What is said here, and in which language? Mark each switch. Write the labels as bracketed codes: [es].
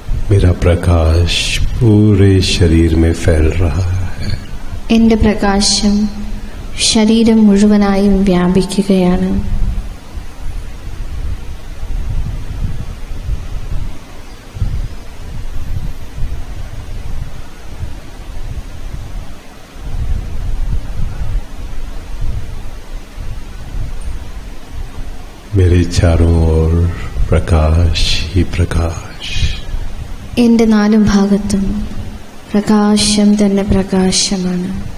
[hi] मेरा प्रकाश पूरे शरीर में फैल रहा है। [ml] എൻ്റെ പ്രകാശം ശരീരം മുഴുവനായും വ്യാപിക്കുകയാണ്. [hi] मेरे चारों ओर प्रकाश ही प्रकाश। [ml] എൻ്റെ നാലു ഭാഗത്തും പ്രകാശം തന്നെ പ്രകാശമാണ്.